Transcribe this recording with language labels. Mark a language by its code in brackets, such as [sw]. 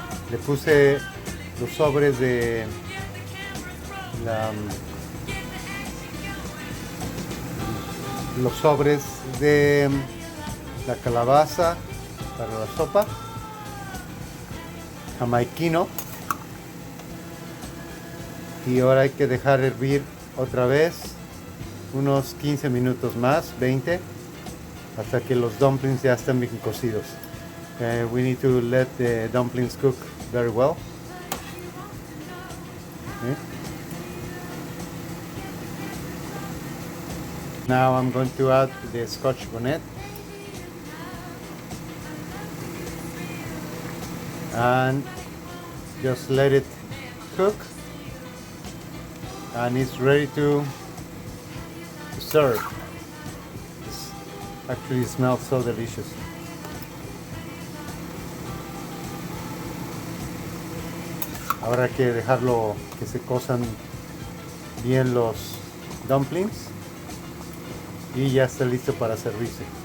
[es] Le puse los sobres de la calabaza para la sopa, jamaiquino, y ahora hay que dejar hervir otra vez unos 15 minutos más, 20, hasta que los dumplings ya estén bien cocidos. [en] We need to let the dumplings cook very well. Okay. Now I'm going to add the Scotch bonnet and just let it cook, and it's ready to serve. This actually smells so delicious. [es] Ahora hay que dejarlo que se cosan bien los dumplings y ya está listo para servirse.